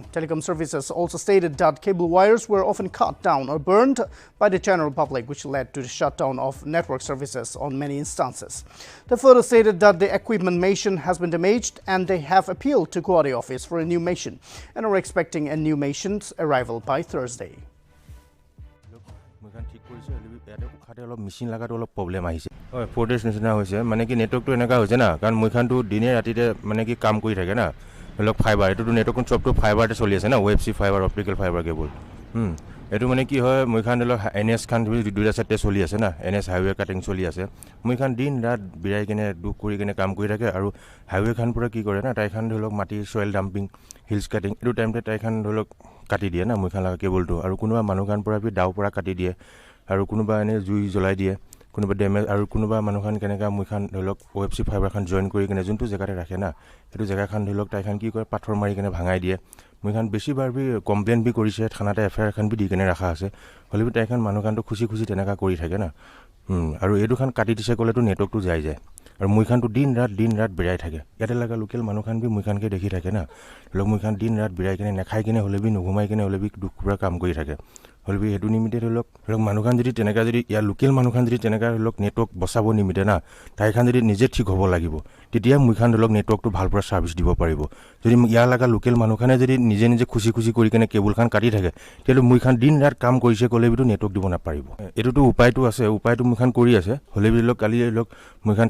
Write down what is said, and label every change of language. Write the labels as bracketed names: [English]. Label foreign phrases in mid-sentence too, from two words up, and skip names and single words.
[English] Telecom services also stated that cable wires were often cut down or burned by the general public, which led to the shutdown of network services on many instances. They further stated that the equipment machine has been damaged and they have appealed to Guwahati office for a new machine and are expecting a new machine's arrival by Thursday. [Naga Pidgin] Machine laga to problem ahise 4 days nisna hoise mane ki network to enaka hoise na karon moi khan to dine ratite mane ki kaam koi thake na lok fiber etu to network sob to fiber te choli ase na web c [English] fiber optical fiber cable [Naga Pidgin] etu mane ki hoy moi khan lok ns khan duida sate choli ase na ns [English] highway cutting [Naga Pidgin] choli ase moi khan din rat birai kene duk kori kene kaam koi thake aru highway khan pura ki kore na tai khan lok mati [English] soil dumping hills cutting [Naga Pidgin] etu time te tai khan lok kati die na moi khan laga cable to aru kunuba manu khan pura bi daw pura kati die aru kunuba ene jui jolai die kunuba damage aru kunuba manu khan keneka moi khan lok web c fiber khan join kori kene juntu jagate rakhe na etu jaga khan lok tai khan ki kore pathor mari kene bhangai die moi khan beshi bar bi complain bi korise thanata affair khan bi di kene rakha ase holi bi tai khan manu khan to khushi khushi tenaka kori thake na aru edu khan kati dise kole to network to jai jai aru moi khan to din rat birai thake yate laga local manu khan bi moi khan ke dekhi thake na lok moi khan din rat birai kene nakhai kene hole bi nughumai kene hole bi dukura kaam kori thake হ'লে সেইটো নিমিতে ধৰি লওক মানুহখান যদি তেনেকৈ যদি ইয়াৰ লোকেল মানুহখান যদি তেনেকৈ ধৰি লওক নেটৱৰ্ক বচাব নিমিতে না তাইখান যদি নিজে ঠিক হ'ব লাগিব তেতিয়া মইখান ধৰি লওক নেটৱৰ্কটো ভাল পৰা ছাৰ্ভিচ দিব পাৰিব যদি ইয়াৰ লগা লোকেল মানুহখানে যদি নিজে নিজে খুচি খুচি কৰি কেনে কেবুলখান কাটি থাকে তেতিয়াহ'লে মইখান দিন ৰাত কাম কৰিছে ক'লে বিটো নেটৱৰ্ক দিব নাপাৰিব এইটোতো উপায়টো আছে উপায়টো মইখান কৰি আছে হ'লে বি কালি ধৰি মইখান